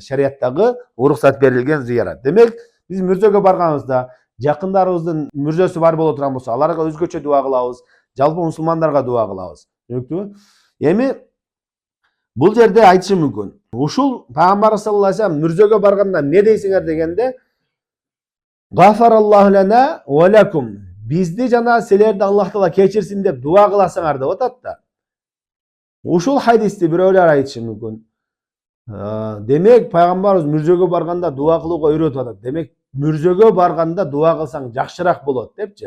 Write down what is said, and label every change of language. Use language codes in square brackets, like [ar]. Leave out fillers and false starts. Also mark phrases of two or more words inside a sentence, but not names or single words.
[ky] Шариаттагы уруксат берилген зиярат. Демек, биз мүрзөгө барганыбызда жакындарыбыздын мүрзөсү бар боло турган болсо, аларга өзгөчө дуа кылабыз, жалпы мусулмандарга дуа кылабыз. Түшүнүктүбү? Эми бул жерде айтышым мүмкүн. Ушул Пайгамбарыбыз [ar] صلى الله عليه وسلم [ky] мүрзөгө барганда не дейсиңер дегенде, [ar] غفر الله لنا ولكم. [ky] Бизди жана силерди Аллах Таала кечирсин деп дуа кыласыңар деп атат да. Ушул хадисти бирөөлөр айтышы мүмкүн. Демек, Пайгамбарыбыз мүрзөгө барганда дуа кылууга үйрөтүп атат. Демек, мүрзөгө барганда дуа кылсаң жакшыраак болот депчи.